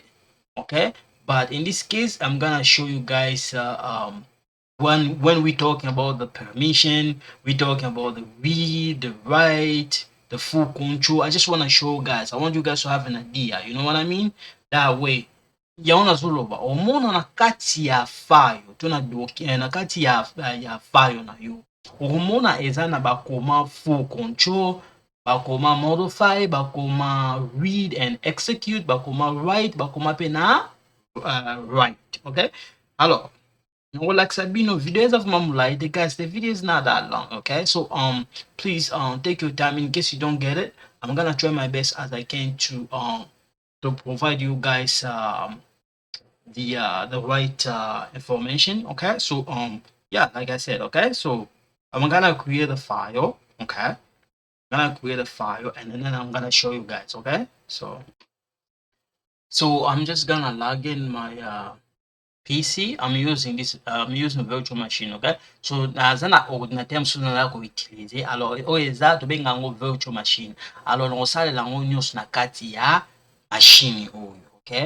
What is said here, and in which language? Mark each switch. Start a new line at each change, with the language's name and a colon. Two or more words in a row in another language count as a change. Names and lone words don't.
English: Okay. But in this case, I'm gonna show you guys when we're talking about the permission, we're talking about the read, the write, the full control. I just want to show guys. I want you guys to have an idea. You know what I mean? That way,
Lingala: yaona zoloba omona na kati ya file tuna na kati ya file na yo omona eza na bakoma
English: full control,
Lingala: bakoma modify, bakoma
English: read and execute,
Lingala: bakoma write, bakoma pe na write.
English: Okay. Alors like Sabino, videos of Mamulai, guys, the video is not that long, okay? So please take your time in case you don't get it. I'm gonna try my best as I can to provide you guys the right information, okay? So yeah, like I said, okay? So I'm gonna create a file, okay? I'm gonna create a file and then I'm gonna show you guys, okay? So I'm just gonna log in my PC. I'm using virtual machine, okay?
Lingala: So naza na ordinateur mosusu naza koutilize. Alors oyo eza tobenga yango
English: virtual machine.
Lingala: Alors nakosalela yango nyonso na kati ya machine oyo, okay?